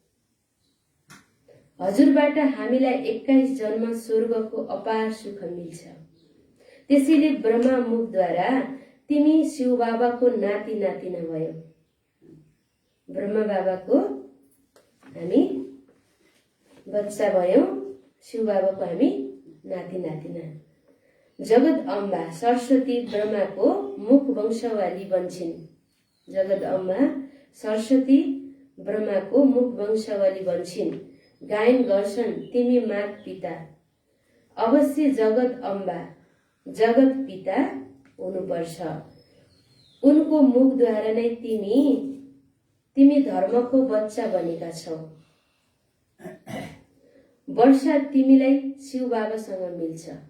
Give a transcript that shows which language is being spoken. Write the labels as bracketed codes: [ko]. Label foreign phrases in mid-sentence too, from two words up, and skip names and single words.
[ne] हजुरबाट हामीलाई 21 जन्म स्वर्गको अपार सुख मिल्छ। त्यसैले ब्रह्मा मुखद्वारा तिमी शिव बाबाको नाति नातिना भयो। ब्रह्मा बाबाको हामी बच्चा भयौं, शिव बाबाको हामी नाति नातिना। जगत अम्बा सरस्वती ब्रह्माको मुख वंशवाली बन्छिन्। जगत अम्बा सरस्वती ब्रह्माको मुख वंशवाली बन्छिन्। गायन गर्छन् तिमी मात पिता। अवश्य जगत अम्बा जगत पिता हुनुपर्छ। उनको मुखद्वारा नै तिमी धर्मको बच्चा बनेका छौ। वर्षा तिमीलाई शिव बाबासँग मिल्छ।